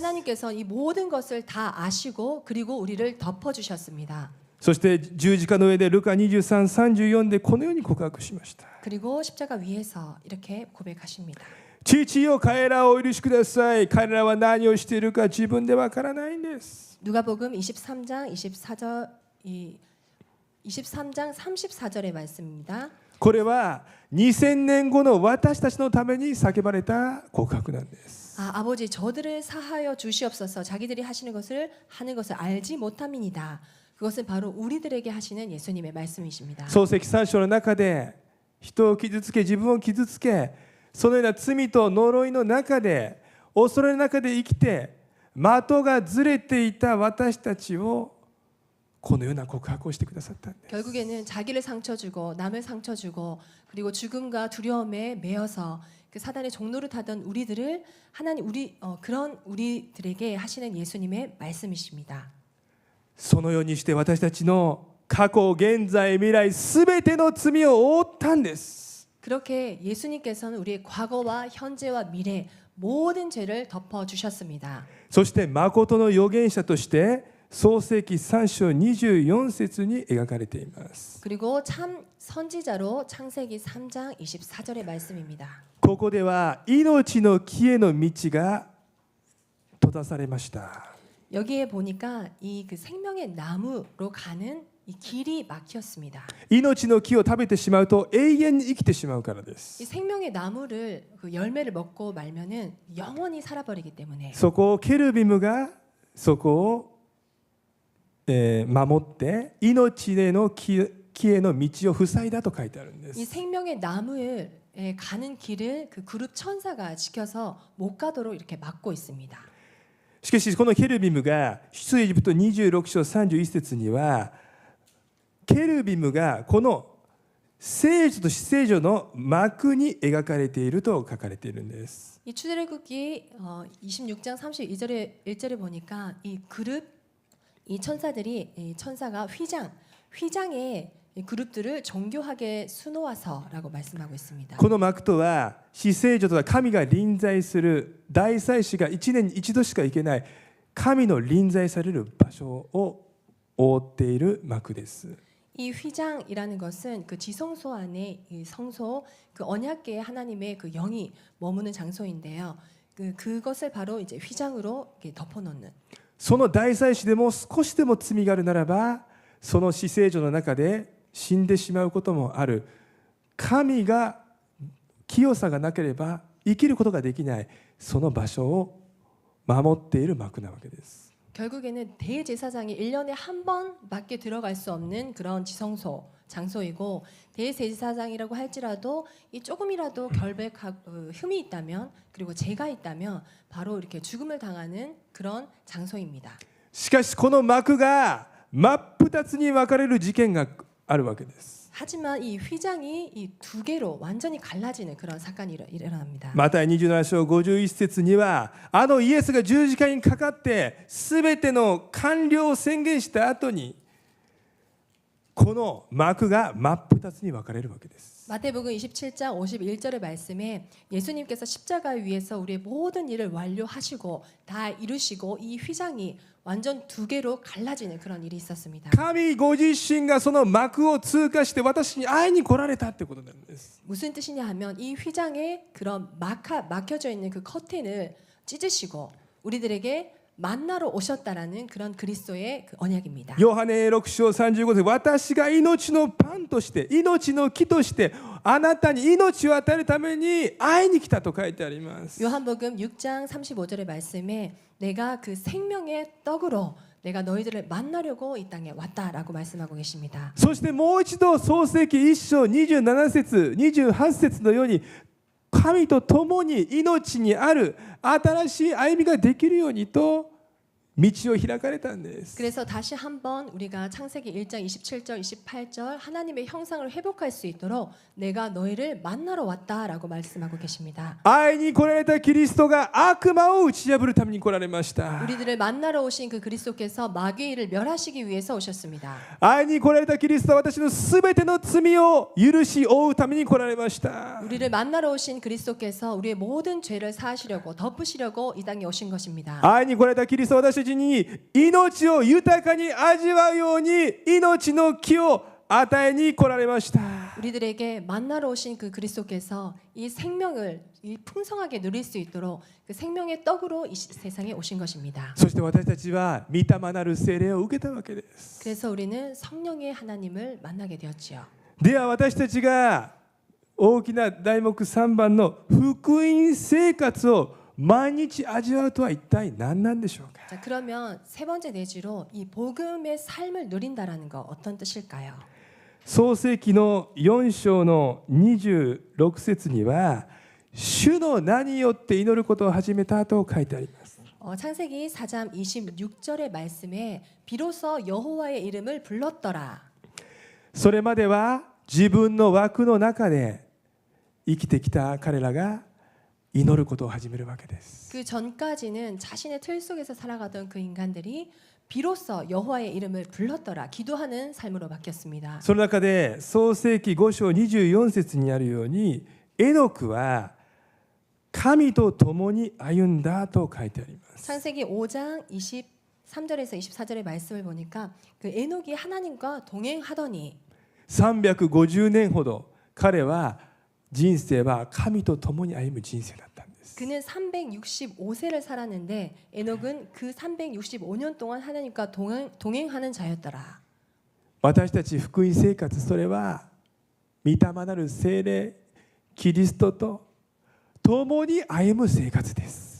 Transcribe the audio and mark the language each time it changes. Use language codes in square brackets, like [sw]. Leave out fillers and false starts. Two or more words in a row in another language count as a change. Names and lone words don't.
[ko] 하나님께서 이 모든 것을 다 아시고 그리고 우리를 덮어주셨습니다. [ja] そして十字架の上でルカ23、34でこのように告白しました。 [ko] 그리고 십자가 위에서 이렇게 고백하십니다. [ja] 父よ彼らをお許しください。彼らは何をしているか自分でわからないんです。 [ko] 누가복음 23장 34절 23장 34절의 말씀입니다. [ja] これは2000年後の私たちのために叫ばれた告白なんです。 [ko] 아버지 저들을 사하여 주시옵소서. 자기들이 하시는 것을 하는 것을 알지 못함이니다. 그것은 바로 우리들에게 하시는 예수님의 말씀이십니다. [ja] 創世記3章の中で人を傷つけ自分を傷つけそのような罪と呪いの中で恐れの中で生きて的がずれていた私たちをこのような告白をしてくださったんです。 [ko] 결국에는 자기를 상처 주고 남을 상처 주고 그리고 죽음과 두려움에 매여서 그 사단의 종노릇 하던 우리들을 하나님 그런 우리들에게 하시는 예수님의 말씀이십니다. [ja] そのようにして私たちの過去現在未来すべての罪を負ったんです。 [ko] 그렇게 예수님께서는 우리의 과거와 현재와 미래 모든 죄를 덮어 주셨습니다. [ja] そして誠の預言者として創世記3章24節に描かれています。 [ko] 그리고 참 선지자로 창세기 3장 24절의 말씀입니다. [ja] ここでは命の木への道が閉ざされました。 [ko] 여기에 보니까 이 그 생명의 나무로 가는 이 길이 막혔습니다. [ja] 命の木を食べてしまうと永遠に生きてしまうからで 이 す。 [ko] 생명의 나무를 그 열매를 먹고 말면은 영원히 살아버리기 때문에 [ja] そこをケルビムがそこを、守って命への木への道を塞いだと書いてあるんで 이 す。 [ko] 생명의 나무에 가는 길을 그 그룹 천사가 지켜서 못 가도록 이렇게 막고 있습니다. [ja] しかしこのケルビムが出エジプト26章31節にはケルビムがこの聖女と死聖女の幕に描かれていると書かれているんです。 [ko] 이 출애굽기 26장 31절에 보니까 이 그룹 이 천사들이 이 천사가 휘장에 이 그룹들을 정교하게 수놓아서라고 말씀하고 있습니다. [ja] この幕とは死聖女とは神が臨在する大祭司が1年に1度しか行けない神の臨在される場所を覆っている幕です。 [ko] 이 휘장이라는 것은 그 지성소 안에 이 성소 그 언약궤에 하나님의 그 영이 머무는 장소인데요. 그것을 바로 이제 휘장으로 이렇게 덮어놓는. [ja] その大祭司でも少しでも罪があるならばその死聖女の中で死んでしまうこともある。神が清さがなければ生きることができないその場所を守っている幕なわけです。 [ko] 결국에는 대제사장이 1년에 한 번밖에 들어갈 수 없는 그런 지성소 장소이고 대제사장이라고 할지라도 이 조금이라도 결백하고 흠이 있다면 그리고 죄가 있다면 바로 이렇게 죽음을 당하는 그런 장소입니다. [ja] しかしこの幕が真っ二つに分かれる事件があるわけです。 [ko] 하지만 이 휘장이 이 두 개로 완전히 갈라지는 그런 사건이 일어납니다. [ja] マタイ27章51節にはイエスが十字架にかかって全ての完了を宣言した後にこの幕が真っ二つに分かれるわけです。 [ko] 마태복음 27장 51절의 말씀에 예수님께서 십자가 위에서 우리의 모든 일을 완료하시고 다 이루시고 이 휘장이 완전 두 개로 갈라지는 그런 일이 있었습니다. [ja] 神ご自身がその幕を通過して私に会いに来られたってことなんです。 [ko] 무슨 뜻이냐 하면 이 휘장에 그런 막혀져 있는 그 커튼을 찢으시고 우리들에게 만나러 오셨다라는 그런 그리스도의 그 언약입니다. [ja] ヨハネ6章35節私が命のパンとして命の木としてあなたに命を与えるために会いに来たと書いてあります。 [ko] 요한복음 6장 35절의 말씀에 내가 그 생명의 떡으로 내가 너희들을 만나려고 이 땅에 왔다라고 말씀하고 계십니다. [ja] そしてもう一度創世記1章27節28節のように神と共に命にある新しい歩みができるようにと道を開かれたんです。 [ko] 그래서 다시 한번 우리가 창세기 1장 27절 28절 하나님의 형상을 회복할 수 있도록 내가 너희를 만나러 왔다라고 말씀하고 계십니다. [ja] 会いに来られたキリストが悪魔を打ち破るために来られました。 [ko] 우리들을 만나러 오신 그 그리스도께서 마귀를 멸하시기 위해서 오셨습니다. [ja] 会いに来られたキリストは私のすべての罪を許し負うために来られました。 [ko] 우리를 만나러 오신 그리스도께서 우리의 모든 죄를 사하시려고 덮으시려고 이 땅에 오신 것입니다. [ja] 会いに来られたキリストは私たちに命を豊かに味わうように命の木を与えに来られました。 [ko] 우리들에게 만나러 오신 그 그리스도께서 이 생명을 이 풍성하게 누릴 수 있도록 그 생명의 떡으로 이 세상에 오신 것입니다. [ja] そして私たちは御霊なる聖霊を受けたわけです。 [ko] 그래서 우리는 성령의 하나님을 만나게 되었지요. [ja] では私たちが大きな題目3番の福音生活を毎日味わうとは一体何なんでしょうか。 [ko] 자, 그러면 세 번째 내지로 이 복음의 삶을 누린다라는 거 어떤 뜻일까요? [ja] 創世記の4章の26節には主の名によって祈ることを始めたと書いてあります。 [ko] 창세기 4장 26절의 말씀에 비로소 여호와의 이름을 불렀더라. [ja] それまでは自分の枠の中で生きてきた彼らが祈ることを始めるわけです。 [ko] 그 전까지는 자신의 틀 속에서 살아가던 그 인간들이 비로소 여호와의 이름을 불렀더라. 기도하는 삶으로 바뀌었습니다. [ja] その中で創世記5章24節にあるようにエノクは神と共に歩んだと書いてあります。 [ko] 창세기 5장 23절에서 24절의 말씀을 보니까 그 에녹이 하나님과 동행하더니 [ja] 350 年ほど彼は人生は神と共に歩む人生だったんです。 [ko] 그는 365세를 살았는데 에녹은 그 365년 동안 하나님과 동행하는 자였더라. [ja] 私たち福音生活それは御霊なる聖霊キリストと共に歩む生活です。